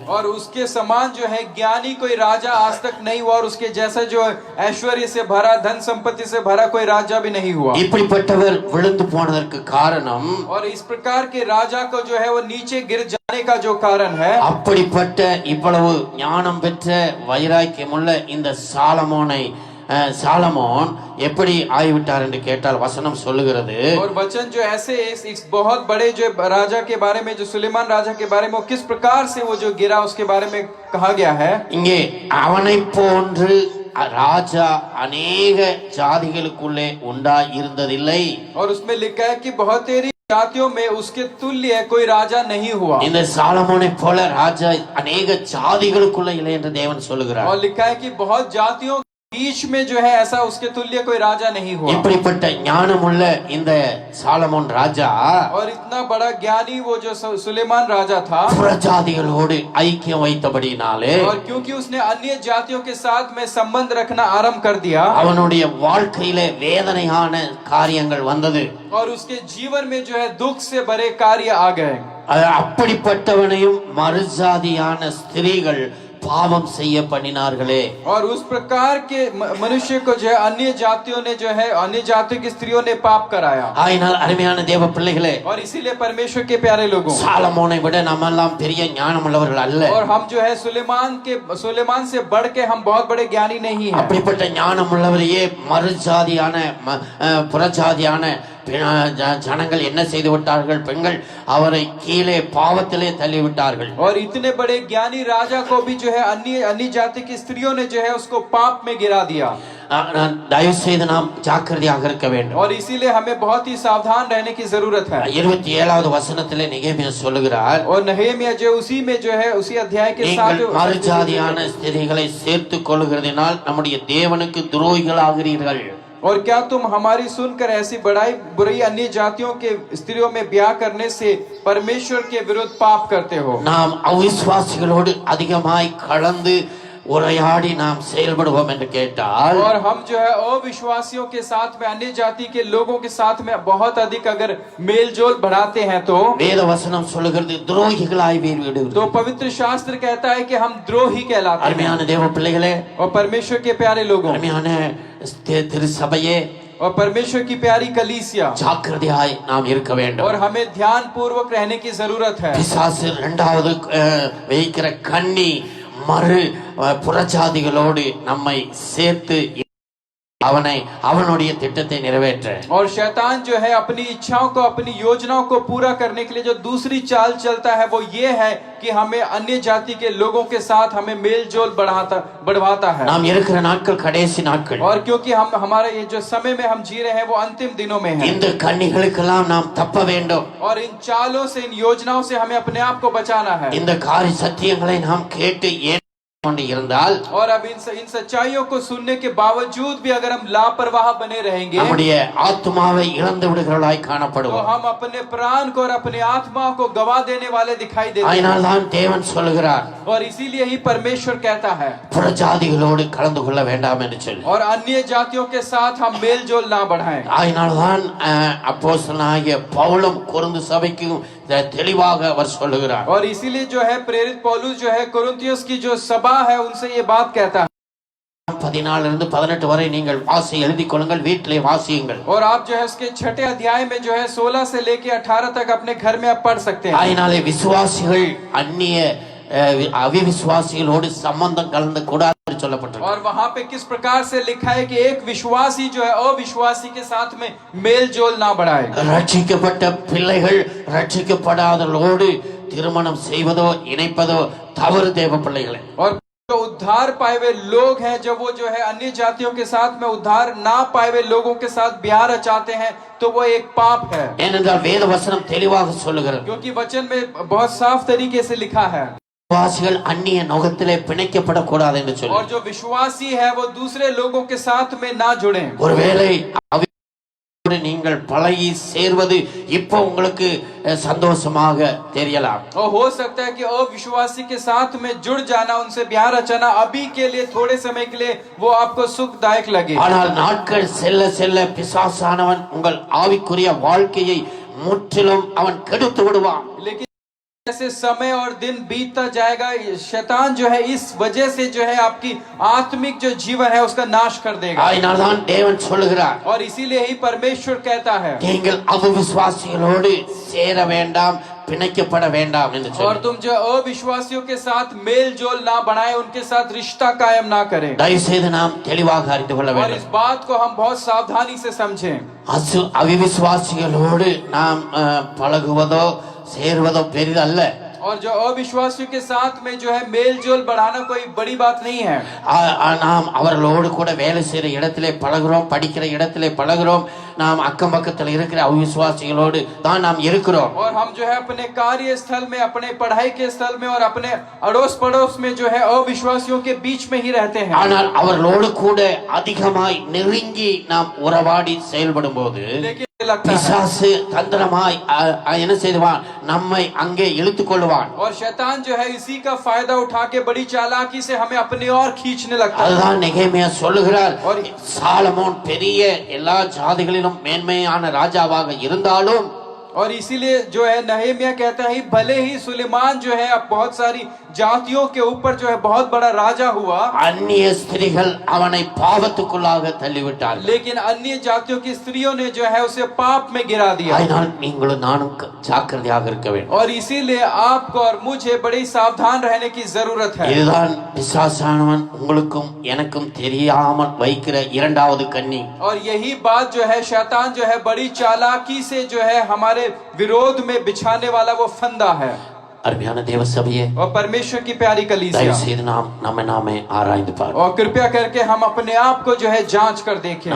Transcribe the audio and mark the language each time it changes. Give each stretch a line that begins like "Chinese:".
Hindi: और उसके समान जो है ज्ञानी कोई राजा आज तक नहीं हुआ और उसके जैसा जो ऐश्वर्य से भरा धन संपत्ति से भरा कोई राजा भी नहीं हुआ.
Tamil: இப்படிப்பட்டவர் விழுந்து போனதற்கு காரணம்
Hindi: और इस प्रकार के राजा को जो है वो नीचे गिर जाने का जो कारण है
Tamil: அப்படிப்பட்ட இவ்வளவு ஞானம் பெற்ற வைராக்கியமுள்ள இந்த சாலமோன் எப்படி ஆகிவிட்டார் என்று கேட்டால் வசனம் சொல்லுகிறது.
Hindi: और वचन जो ऐसे इस बहुत बड़े जो राजा के बारे में जो सुलेमान राजा के बारे में वो किस प्रकार से वो जो गिरा उसके बारे में कहा गया है.
Tamil: இங்கே அவனை போன்று ராஜா अनेक ஜாதிகளுக்குள்ளே உண்டாயிருந்ததில்லை.
Hindi: और उसमें लिखा है कि बहुतेरी जातियों में उसके तुल्य कोई राजा नहीं हुआ.
Tamil: இந்த சாலமோனை போல ராஜா अनेक ஜாதிகளுக்குள்ளே இல்லை என்று தேவன் சொல்லுகிறார்.
Hindi: और लिखा है कि बहुत जातियों बीच में जो है ऐसा उसके तुल्य कोई राजा नहीं हुआ.
Tamil: இப்படிப்பட்ட ஞானமுள்ள இந்த சாலமோன் ராஜா
Hindi: और इतना बड़ा ज्ञानी वो जो सुलेमान राजा था
Tamil: புறஜாதிகளோடு ஐக்கியம் வைத்தபடினாலே
Hindi: और क्योंकि उसने अन्य जातियों के साथ में संबंध रखना आरंभ कर दिया
Tamil: அவனுடைய வாழ்க்கையிலே வேதனையான காரியங்கள் வந்தது.
Hindi: और उसके जीवन में जो है दुख से भरे कार्य आ गए.
Tamil: அப்படிப்பட்டவனையும் மறுஜாதியான ஸ்திரீகள் பாவம் செய்ய பண்ணினார்களே.
Hindi: और उस प्रकार के मनुष्य को जो है अन्य जातियों ने जो है अन्य जातियों की स्त्रियों ने पाप कराया.
Tamil: ஆயினால் அருமையான தேவ பிள்ளைகளே,
Hindi: और इसीलिए परमेश्वर के प्यारे लोगों,
Tamil: சாலமோனை விட நம்மெல்லாம் பெரிய ஞானம் உள்ளவர்கள் அல்ல.
Hindi: और हम जो है सुलेमान से बढ़ के हम बहुत बड़े ज्ञानी नहीं हैं.
Tamil: அப்படிப்பட்ட ஞானம் உள்ளவரையே மறுஜாதியான புறஜாதியான ஜனங்கள் என்ன செய்து விட்டார்கள்? பெண்கள் அவரை கீழே பாவத்திலே தள்ளிவிட்டார்கள்.
Hindi: और इतने बड़े ज्ञानी राजा को भी जो है अन्य जाति की स्त्रियों ने जो है उसको पाप में गिरा दिया.
Tamil: தயவு செய்து நாம் ஜாக்கிரதையாக இருக்க வேண்டும்.
Hindi: और इसीलिए हमें बहुत ही सावधान रहने की जरूरत है.
Tamil: 27வது வசனத்திலே நெகேமியா சொல்லுகிறார்,
Hindi: और नहेमिया जो उसी में जो है उसी अध्याय के
Tamil: நீங்கள் மறுஜாதியான ஸ்திரீகளை சேர்த்துக் கொள்கிறதினால் நம்முடைய தேவனுக்கு துரோகிகளாகிறீர்கள்.
Hindi: और क्या तुम हमारी सुनकर ऐसी बड़ाई बुरी अन्य जातियों के स्त्रियों में ब्याह करने से परमेश्वर के विरुद्ध पाप करते हो?
Tamil: நாம் அவிசுவாசிகளோடு அதிகமாய் கலந்து உரையாடி நாம் செயல்படுவோம் என்று கேட்டால்,
Hindi: और हम जो है अविश्वासियों के साथ में अन्य जाति के लोगों के साथ में बहुत अधिक अगर मेल जोल बढ़ाते हैं तो
Tamil: வேத வசனம் சொல்லுகிறது துரோகிகளாய் விடுகிறது.
Hindi: तो पवित्र शास्त्र कहता है कि हम द्रोही कहलाते हैं.
Tamil: அருமையான தேவ பிள்ளைகளே,
Hindi: और परमेश्वर के प्यारे लोगों,
Tamil: அருமையான திருச்சபையே,
Hindi: और परमेश्वर की प्यारी कलीसिया,
Tamil: ஜாக்கிரதையாய் நாம் இருக்க வேண்டும்.
Hindi: और हमें ध्यान पूर्वक रहने की जरूरत है.
Tamil: பிசாசு இரண்டாவது வைக்கிற கண்ணி மறு புறஜாதிகளோடு நம்மை சேர்த்து அவனுடைய திட்டத்தை நிறைவேற்ற.
Hindi: और शैतान जो है अपनी इच्छाओं को अपनी योजनाओं को पूरा करने के लिए जो दूसरी चाल चलता है वो ये है कि हमें अन्य जाति के लोगों के साथ हमें मेल जोल बढ़वाता है.
Tamil: நாம் இருக்கிற நாட்கள் கடைசி நாட்கள்.
Hindi: और क्योंकि हम हमारा ये जो समय में हम जी रहे हैं वो अंतिम दिनों में है.
Tamil: இந்த கண்ணிகளுக்கெல்லாம் நாம் தப்ப வேண்டும்.
Hindi: और इन चालों से इन योजनाओं से हमें अपने आप को बचाना है.
Tamil: இந்த காரிய சத்தியங்களை நாம் கேட்டு இருந்தால்,
Hindi: और अब इन सच्चाइयों को सुनने के बावजूद भी अगर हम लापरवाह बने रहेंगे
Tamil: நம்முடைய ஆத்மாவை இழந்து விடுகிறவர்களாய் காணப்படுவோம்.
Hindi: तो हम अपने प्राण को और अपने आत्मा को गवा देने वाले दिखाई देते हैं.
Tamil: அதனால் தான் தேவன் சொல்கிறார்,
Hindi: और इसीलिए ही परमेश्वर कहता है
Tamil: புறஜாதிகளோடு கலந்து கொள்ள வேண்டாம் என்று சொல்லி.
Hindi: और अन्य जातियों के साथ हम मेल जोल ना बढ़ाएं.
Tamil: அதனால் தான் அப்போஸ்தலனாகிய பவுலும் கொரிந்து சபைக்கு தெளிவாக அவர் சொல்லுகிறார்.
Hindi: और इसीलिए जो है प्रेरित पौलुस जो है कोरिन्थियोस की जो सभा है उनसे ये बात कहता है.
Tamil: 14 வரை நீங்கள் வாசி எழுதிக் கொள்ளுங்கள், வீட்டிலே வாசியுங்கள்.
Hindi: और आप जो है उसके 6 अध्याय में जो है 16 से लेके 18 तक अपने घर में आप पढ़ सकते हैं.
Tamil: அதனாலே விசுவாசிகள் அந்நிய अविविश्वासिகளோடு संबंधம் கலந்து கூடாது என்று சொல்லப்பட்டிருக்கு.
Hindi: और वहां पे किस प्रकार से लिखा है कि एक विश्वासी जो है अविश्वासी के साथ में मेल जोल ना बढ़ाए.
Tamil: ரட்சிக்கப்பட்ட பிள்ளைகள் ரட்சிக்கப்படாதவர்களோடு திருமணம் செய்வதோ இணைப்பதோ தவறு தேவ பிள்ளைகளே.
Hindi: और जो उद्धार पाए हुए लोग हैं जब वो जो है अन्य जातियों के साथ में उद्धार ना पाए हुए लोगों के साथ ब्याह रचाते हैं तो वो एक पाप है.
Tamil: ஏனென்றால் வேத வசனம் தெளிவாக சொல்லுகிறது,
Hindi: क्योंकि वचन में बहुत साफ तरीके से लिखा है
Tamil: விசுவாசிகள் அந்நிய நோகத்திலே பிணைக்கப்படக்கூடாது என்று சொல்லி.
Hindi: और जो विश्वासी है वो दूसरे लोगों के साथ में ना जुड़े.
Tamil: ஒருவேளை நீங்கள் பழகி சேர்வது இப்போ உங்களுக்கு संतोषமாக தெரியலாம்.
Hindi: और हो सकता है कि अविश्वासी के साथ में जुड़ जाना उनसे ब्याह रचाना अभी के लिए थोड़े समय के लिए वो आपको सुखदायक लगे.
Tamil: ஆனால் நாட்கள் செல்ல செல்ல பிசாசானவன் உங்கள் ஆவிக்குரிய வாழ்க்கையை முற்றிலும் அவன் கெடுத்து விடுவான்.
Hindi: लेकिन जैसे समय और दिन बीतता जाएगा शैतान जो है इस वजह से जो है आपकी आत्मिक जो जीवन है उसका नाश कर देगा.
Tamil: அதனால் தான் தேவன் சொல்லுகிறார்,
Hindi: और इसीलिए ही परमेश्वर कहता है
Tamil: நீங்கள் அவிசுவாசிகளோடு சேர வேண்டாம், பிணைக்கப்பட வேண்டாம் என்று
Hindi: और
Tamil: சொல்லி.
Hindi: तुम जो अविश्वासियों के साथ मेल जोल ना बढ़ाए उनके साथ रिश्ता कायम ना करें.
Tamil: தயவு செய்து நாம் தெளிவாக அறிந்து கொள்ள
Hindi: और
Tamil: வேண்டும்.
Hindi: इस बात को हम बहुत सावधानी से समझें.
Tamil: அவிசுவாசிகளோடு நாம் பழகுவதோ சேர்வதோ பெரிதல்ல.
Hindi: और जो अविश्वासियों के साथ में जो है मेल जोल बढ़ाना कोई बड़ी बात नहीं है.
Tamil: நாம் அவர்களோடு கூட வேலை செய்யற இடத்திலே பழகுறோம், படிக்கிற இடத்திலே பழகுறோம், நாம் அக்கம் பக்கத்தில் இருக்கிற அவிசுவாசிகளோடு தான் நாம் இருக்கிறோம்.
Hindi: और हम जो है अपने कार्य स्थल में अपने पढ़ाई के स्थल में और अपने अड़ोस पड़ोस में जो है अविश्वासियों के बीच में ही रहते हैं.
Tamil: ஆனால் அவர்களோடு கூட அதிகமாய் நெருங்கி நாம் உறவாடி செயல்படும் போது பிசாசு தந்திரமாய் என்ன செய்வான், நம்மை அங்கே இழுத்துக் கொள்வான்.
Hindi: और शैतान जो है इसी का फायदा उठा के बड़ी चालाकी से हमें अपनी ओर खींचने लगता है.
Tamil: அதுதான் நெகேமியா சொல்லுகிறார், சாலமோன் பெரிய எல்லா ஜாதிகளிலும் மேன்மையான ராஜாவாக இருந்தாலும்
Hindi: और इसीलिए जो है नहम्याह कहता है भले ही सुलेमान जो है अब बहुत सारी जातियों के ऊपर जो है बहुत बड़ा राजा हुआ,
Tamil: அந்நிய ஸ்திரீகள் அவனை பாவத்துக்குள்ளாக தள்ளிவிட்டார்கள்.
Hindi: लेकिन अन्य जातियों की स्त्रियों ने जो है उसे पाप में गिरा दिया.
Tamil: அதனால் நீங்களும் நானும் ஜாக்கிரதையாக இருக்க வேண்டும்.
Hindi: और इसीलिए आपको और मुझे बड़ी सावधान रहने की जरूरत है.
Tamil: இதுதான் பிசாசானவன் உங்களுக்கும் எனக்கும் தெரியாமல் வைக்கிற இரண்டாவது கண்ணி.
Hindi: और यही बात जो है शैतान जो है बड़ी चालाकी से जो है हमारे विरोध में बिछाने वाला वो फंदा है.
Tamil: அருமையான தேவ சபையே,
Hindi: और परमेश्वर की प्यारी कलीसिया,
Tamil: தயவு செய்து நாம் நம்மை நாமே ஆராய்ந்து பார்ப்போம்.
Hindi: और कृपया करके हम अपने आप को जो है जांच कर देखें.